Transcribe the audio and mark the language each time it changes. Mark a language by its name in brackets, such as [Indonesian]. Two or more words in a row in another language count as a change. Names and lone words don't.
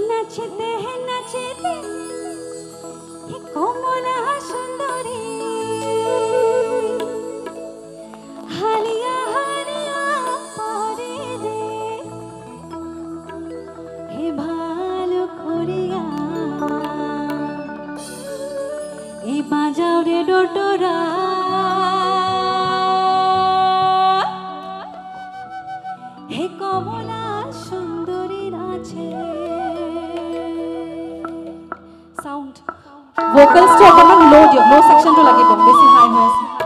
[Bangla] নাচতে নাচতে হে কমলা সুন্দরী হালিয়া হালিয়া পরে রে হে ভালো করিয়া এই বাজাও রে ডোটোরা হে কমলা সুন্দরী নাচে [English] sound vocals [Assamese] তো অকমান লো দিয়ক লো সেকশনটো লাগিব বেছি হাই হৈ আছে